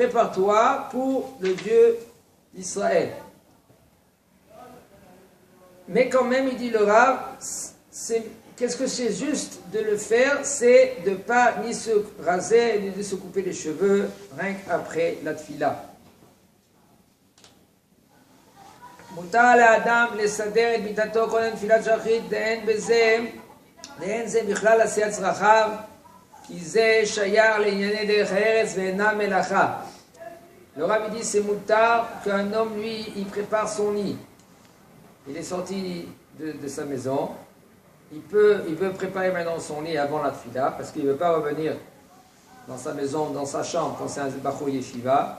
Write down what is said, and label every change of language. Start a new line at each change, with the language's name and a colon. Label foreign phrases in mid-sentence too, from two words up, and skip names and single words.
French: Prépare-toi pour le Dieu d'Israël. Mais quand même, il dit le Rav, qu'est-ce que c'est juste de le faire? C'est de ne pas ni se raser, ni de se couper les cheveux, rien qu'après la tfila.
Hebrew: מותר לאדם לסדר את מיטתו קודם תפילת שחרית, ואין זה בכלל עשיית צרכיו, כי זה שייך לענייני דרך הארץ ואינה מלאכה.
French: Le Rav dit c'est moutar qu'un homme lui il prépare son lit. Il est sorti de sa maison, il veut préparer maintenant son lit avant la tfila parce qu'il ne veut pas revenir dans sa maison, dans sa chambre quand c'est un
Hebrew: בחור ישיבה.